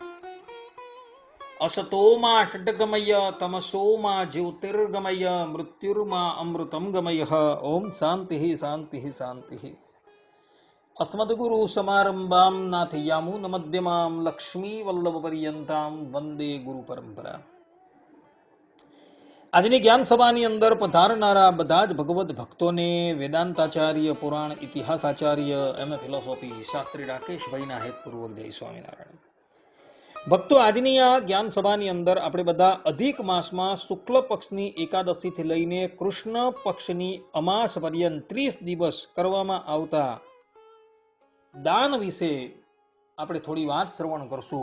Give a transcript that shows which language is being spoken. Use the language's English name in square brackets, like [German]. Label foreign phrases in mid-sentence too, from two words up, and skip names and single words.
[Sanskrit] असतो मा षड्गमय तमसो मा ज्योतिर्गमय मृत्युर्मा अमृतं गमयः। ओम शान्तिः शान्तिः शान्तिः। अस्मद्गुरु समारंभां नाथयामुनमध्यमां लक्ष्मीवल्लभपर्यन्तां वन्दे गुरुपरम्परा। [Gujarati] આજની જ્ઞાન સભાની અંદર પધારનારા બધા જ ભગવત ભક્તોને વેદાંતાચાર્ય પુરાણ ઇતિહાસાચાર્ય ફિલોસોફી શાસ્ત્રી રાકેશભાઈના હેતપૂર્વક જય સ્વામિનારાયણ. ભક્તો, આજની આ જ્ઞાન સભાની અંદર આપણે બધા અધિક માસમાં શુક્લ પક્ષની એકાદશીથી લઈને કૃષ્ણ પક્ષની અમાસ પર્યંત 30 દિવસ કરવામાં આવતા દાન વિશે આપણે થોડી વાત શ્રવણ કરશું.